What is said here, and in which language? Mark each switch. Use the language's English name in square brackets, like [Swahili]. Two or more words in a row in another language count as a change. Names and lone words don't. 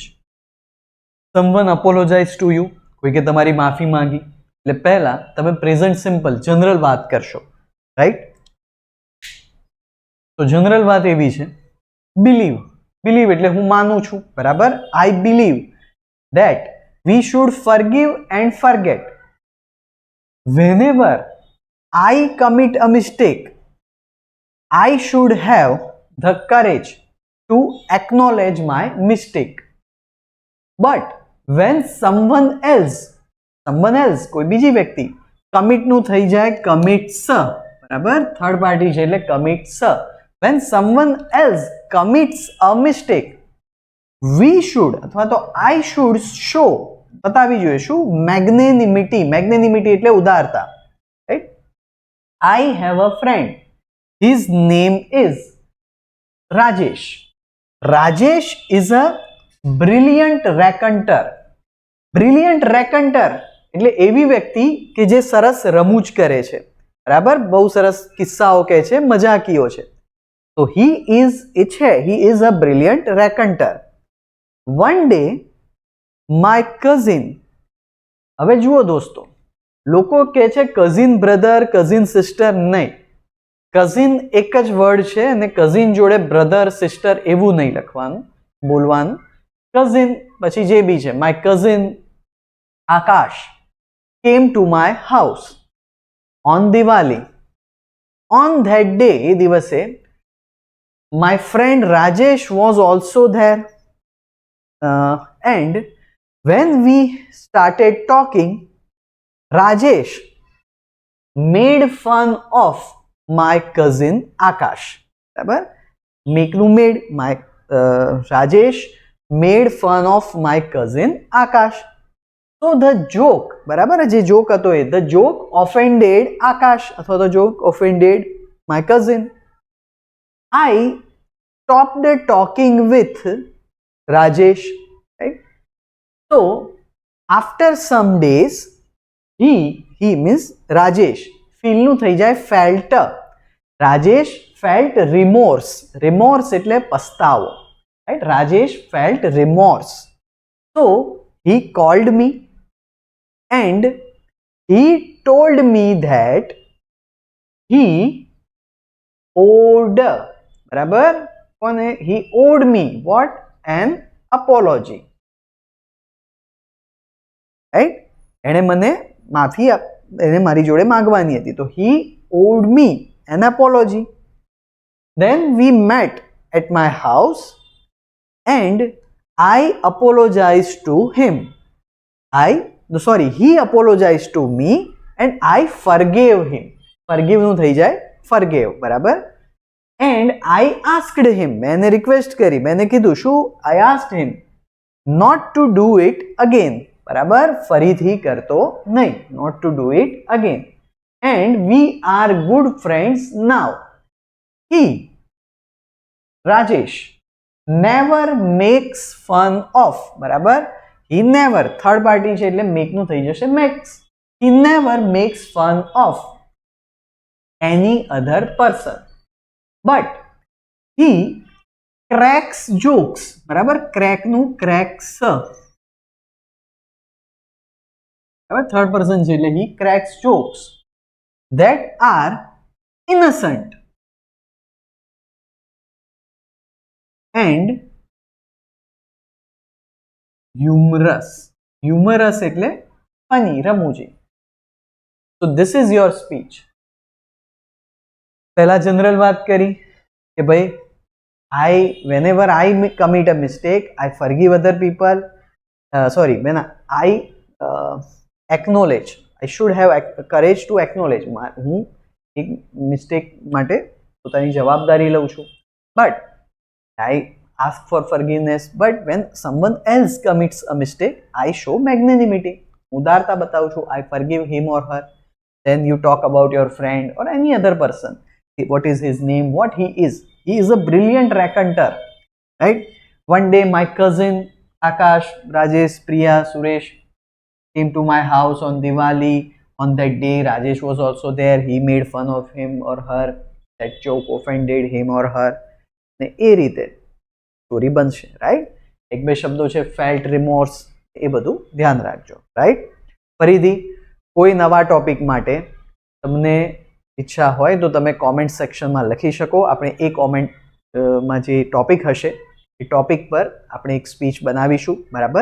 [English] someone apologize to you, [Gujarati] કોઈ કે તમારી માફી માંગી, એટલે પહેલા તમે [English] present simple general [Gujarati] વાત કરશો, રાઈટ? તો જનરલ વાત એવી છે, બિલીવ. બિલીવ એટલે હું માનું છું, બરાબર. [English] I believe that we should forgive and forget. Whenever I commit a mistake, I should have the courage to acknowledge my mistake. But when someone else, [Gujarati] કોઈ બીજી વ્યક્તિ, commit નું થઈ જાય commits, બરાબર, [English] third party [Gujarati] છે એટલે commits. [English] When someone else commits a mistake, we should [Gujarati] અથવા તો [English] I should show, [Gujarati] બતાવી જોઈએ શું? મેગ્નેનિમિટી. મેગ્નેનિમિટી એટલે ઉદારતા, રાઈટ? [English] I have a friend. His name is Rajesh. Rajesh is a brilliant raconteur. Brilliant raconteur [Gujarati] એટલે એવી વ્યક્તિ કે જે સરસ રમૂજ કરે છે, બરાબર, બહુ સરસ કિસ્સાઓ કહે છે, મજાકીઓ છે. તો [English] he is [Gujarati] એ છે, [English] he is a brilliant raconteur. One day my cousin, [Gujarati] હવે જુઓ દોસ્તો, લોકો કહે છે [English] cousin brother, cousin sister. [Gujarati] નહીં, કઝિન એક જ વર્ડ છે અને કઝિન જોડે [English] brother sister [Gujarati] એવું નહીં લખવાનું, બોલવાનું. કઝિન પછી જે બી છે. [English] my cousin આકાશ came to my house on દિવાળી. on that day, [Gujarati] એ દિવસે, [English] my friend રાજેશ was also there. એન્ડ when we started talking, Rajesh made fun of my cousin Akash. બરાબર, make નું made, my Rajesh made fun of my cousin Akash. So the joke, [Gujarati] બરાબર, જે જોક હતો એ, [English] the joke offended Akash [Gujarati] અથવા તો [English] joke offended my cousin. I stopped talking with Rajesh, right? So after some days, he means Rajesh, feel [Gujarati] નું થઈ જાય [English] felt. Rajesh felt remorse. Remorse [Gujarati] એટલે પસ્તાવો, [English] right? Rajesh felt remorse. So he called me and he told me that he owed, [Gujarati] બરાબર, કોને? [English] he owed me what? An apology. [Gujarati] રાઈટ? એણે મને માફી, એને મારી જોડે માંગવાની હતી, તો [English] he owed me an apology. Then we met at my house and I apologized to him. He apologized to me and I forgave him. Forgive [Gujarati] નું થઈ જાય [English] forgave, બરાબર. And I asked him, मैंने request કરી, मैंने [Gujarati] કીધું શું? [English] I asked him not to do it again. [Gujarati] બરાબર, ફરીથી કરતો નહીં, [English] not to do it again. And we are good friends now. He, Rajesh, never makes fun of, બરાબર. He never, third party [Gujarati] છે એટલે make નું થઈ જશે makes. [English] He never makes fun of any other person. But he cracks jokes, બરાબર, crack નું cracks, third person છે એટલે he cracks jokes that are innocent and humorous એટલે ફની, રમૂજી. તો this is your speech. [Gujarati] પહેલા જનરલ વાત કરી કે ભાઈ [English] whenever I commit a mistake, I forgive other people. When I acknowledge, I should have courage to acknowledge. [Gujarati] હું એક મિસ્ટેક માટે પોતાની જવાબદારી લઉં છું. [English] But I ask for forgiveness. But when someone else commits a mistake, I show magnanimity. [Gujarati] ઉદારતા બતાવું છું. [English] I forgive him or her. Then you talk about your friend or any other person. What is his name? What he is? He is a brilliant raconteur, right? One day my cousin Akash, Rajesh, Priya, Suresh came to my house on Diwali. On that day, Rajesh was also there. He made fun of him or her. That joke offended him or her. [Gujarati] ને એ રીતે સ્ટોરી બનશે, રાઈટ? એક બે શબ્દો છે ફેલ્ટ, રિમોર્સ, એ બધું ધ્યાન રાખજો, રાઈટ? ફરીથી કોઈ નવા ટોપિક માટે તમને ઈચ્છા હોય તો તમે [English] comment sectionમાં [Gujarati] લખી શકો. આપણે એ કોમેન્ટમાં જે ટોપિક હશે એ ટોપિક પર આપણે એક સ્પીચ બનાવીશું, બરાબર?